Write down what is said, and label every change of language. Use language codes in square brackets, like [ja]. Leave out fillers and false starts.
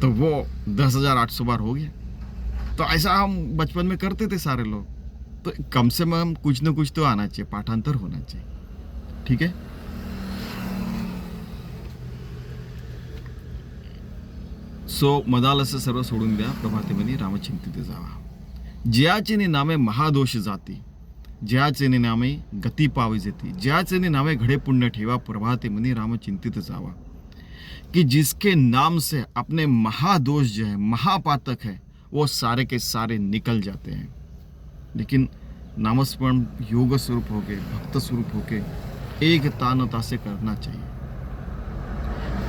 [hi] तो वो 10,800 बार हो गया। तो ऐसा हम बचपन में करते थे सारे लोग। तो कम से कम कुछ न कुछ तो आना चाहिए, पाठांतर होना चाहिए, ठीक है। [mr] सो मदालस्य सर्व सोडून द्या, प्रभाते मुनी राम चिंतित जावा। ज्याचे नामे महादोष जाती, ज्याचे नामे गती पावी जेती, ज्याचे नामे घडे पुण्य ठेवा, प्रभाते मुनी राम चिंतित जावा। [hi] कि जिसके नाम से अपने महादोष जो है, महापातक है, वो सारे के सारे निकल जाते हैं। लेकिन नामस्मरण योग स्वरूप होके, भक्त स्वरूप होके, एक तानता से करना चाहिए।